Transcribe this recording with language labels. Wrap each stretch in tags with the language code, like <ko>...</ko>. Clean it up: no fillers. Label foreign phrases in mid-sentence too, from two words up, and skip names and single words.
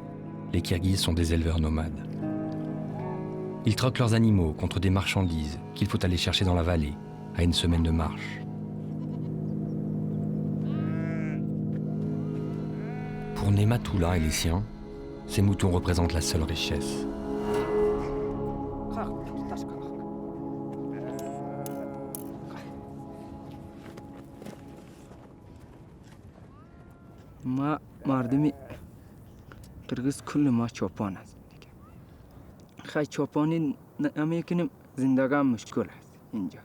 <fr>Les Kirghizes sont des éleveurs nomades. Ils troquent leurs animaux contre des marchandises qu'il faut aller chercher dans la vallée, à une semaine de marche. Pour Nematullah et les siens, ces moutons représentent la seule richesse.</fr> <fa>ما مردمی قرقیز کل ما چوپان است دیگه. خیلی چوپانی نمیکنیم زندگی مشکل است اینجا.</fa>